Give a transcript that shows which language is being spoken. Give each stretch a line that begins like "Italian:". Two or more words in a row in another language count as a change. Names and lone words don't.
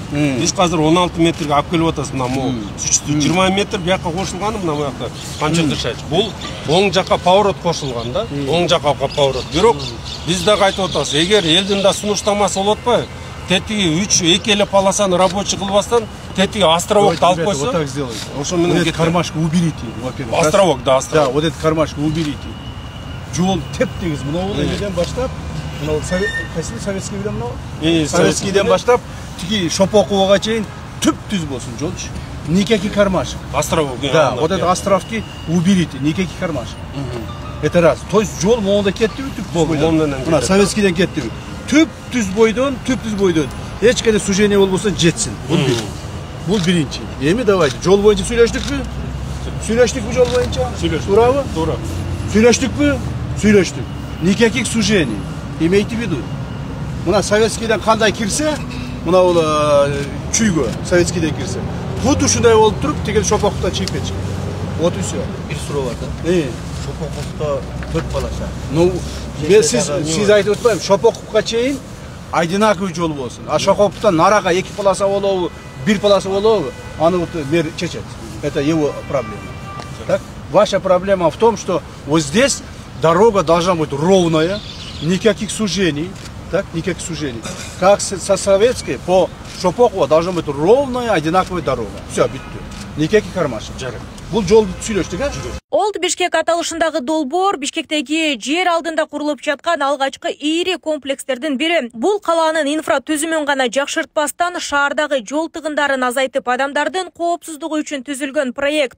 Kyrgyz: Биз азыр 16 метрге алып келип атабыз мына мо. Существующий 20 метр бияка кошулганы мына буякта канча дышач. Бул оң жака поворот кошулган да, оң жака поворот. Бирок биз дагы айтып атабыз, эгер элдин да сунуштамасы болуп атпайбы? Тетиги 2 эле полосаны рабочий кылбастан, тетиги островокты алып койсо,
Russian: вот так сделайте.
Kyrgyz: Ошо менен
Russian: кетет. Кармашка уберите, во-первых. Островок, да, островок. Да, вот этот кармашка уберите.
Kyrgyz: Жол теп-тегиз мына эмеден баштап, мына советский билем мына. Советскийден баштап, тиги Шопокова чейин түп-түз болсун жолчу.
Russian: Никаких кармашек. Островок. Да, вот это островки уберите, никаких кармашек. Это раз. То есть
Kyrgyz: жол моңда кеттиби түп-түз. Мына советскийден кеттиби. Түп-түз бойдон эч кандай сужение болбосо жетсин. Бул бир. Бул биринчи. Эми давайте жол боюнча сүйлөштүкпү? Сүйлөштүкпү жол боюнча? Туурабы? Туура. Сүйлөштүкпү? Сүйлөштүк.
Russian: Никаких сужений. Имейте в виду.
Kyrgyz: Мына советскийден кандай кирсе, мына бул Чүйгө советскийден кирсе. Худо ушундай болуп туруп, тигил Шопоктан чыгып кетчү.
Russian: Вот и всё.
Kyrgyz: бир суроо бар да. Шопоковдо 4 полоса. Ну, сиз айтып атпаймынбы, Шопоковго чейин одинаковый жол болсун. А Шопоковдон нарага 2 полоса болобу, 1 полоса болобу, аны вот мэр чечет.
Russian: Это его проблема. Так? Ваша проблема в том, что вот здесь дорога должна быть ровная, никаких сужений, так, никаких сужений. Как со советской по Шопоково должна быть ровная, одинаковая дорога. Все, битти. Никаких кармашек.
Kyrgyz: Бул жолду сүйлөштүк, а? Олд Бишкек аталышындагы долбоор Бишкектеги жер алдында курулуп жаткан алгачкы ири комплекстердин бири. Бул калаанын инфра түзүмүн гана жакшыртпастан, шаардагы жол тыгындарын азайтып, адамдардын коопсуздугу үчүн түзүлгөн проект.